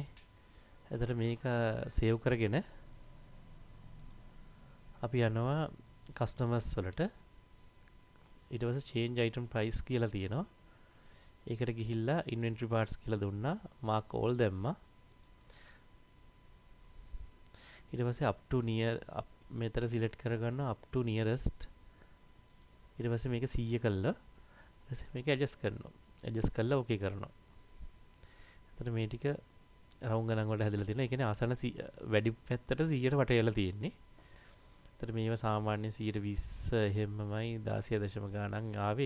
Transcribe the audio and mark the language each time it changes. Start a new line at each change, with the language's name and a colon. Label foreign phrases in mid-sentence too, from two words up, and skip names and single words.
Sinhala: එතකොට මේක සේව් කරගෙන අපි යනවා කස්ටමර්ස් වලට. ඊට පස්සේ
English: change item price
Sinhala: කියලා තියෙනවා. ඒකට ගිහිල්ලා
English: inventory parts
Sinhala: කියලා දුන්නා.
English: mark all
Sinhala: දැම්මා. ඊට පස්සේ
English: up to near
Sinhala: මෙතන select කරගන්නවා
English: up to nearest.
Sinhala: ඊට පස්සේ මේක 100 කළා. ඊට පස්සේ මේක adjust කරනවා. adjust කරලා okay කරනවා. එතකොට මේ ටික රවුම් ගණන් වලට හැදලා තියෙනවා. ඒ කියන්නේ ආසන්න වැඩි පැත්තට 100ට වටේලා තියෙන්නේ. එතකොට මේව සාමාන්‍ය 120 එහෙමමයි 16 දශම ගණන් ආවේ.